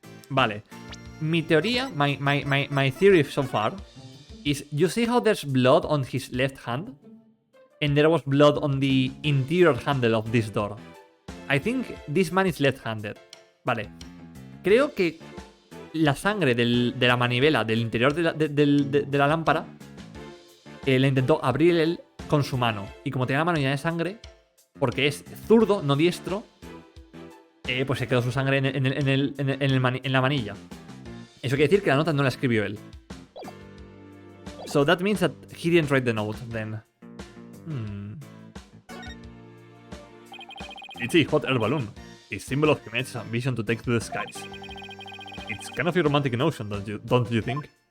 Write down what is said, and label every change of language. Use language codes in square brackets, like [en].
[es] Vale. Mi teoría, [en] my theory so far, is you see how there's blood on his left hand? And there was blood on the interior handle of this door. I think this man is left-handed. [es] Vale. Creo que la sangre de la manivela del interior de la lámpara le intentó abrir él con su mano. Y como tenía la mano llena de sangre, porque es zurdo, no diestro, pues se quedó su sangre en la manilla. Eso quiere decir que la nota no la escribió él. [en] So that means that he didn't write the note then. It's a hot air balloon, a symbol of humanity's ambition to take to the skies. It's kind of a romantic notion, don't you think?